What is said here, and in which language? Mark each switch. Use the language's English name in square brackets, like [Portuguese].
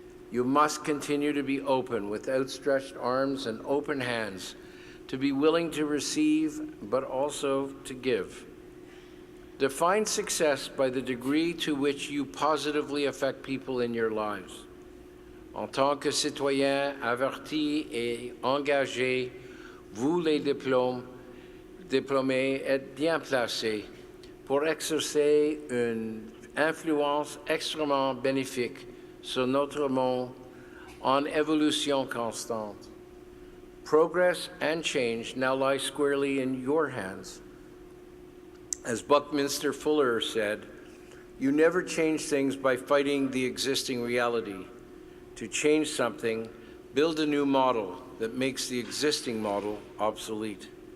[English] You must continue to be open with outstretched arms and open hands, to be willing to receive, but also to give. Define success by the degree to which you positively affect people in your lives. [French] En tant que citoyen averti et engagé, vous les diplômés êtes bien placés pour exercer une influence extrêmement bénéfique sur notre monde en évolution constante. [English] Progress and change now lie squarely in your hands. As Buckminster Fuller said, you never change things by fighting the existing reality. To change something, build a new model that makes the existing model obsolete.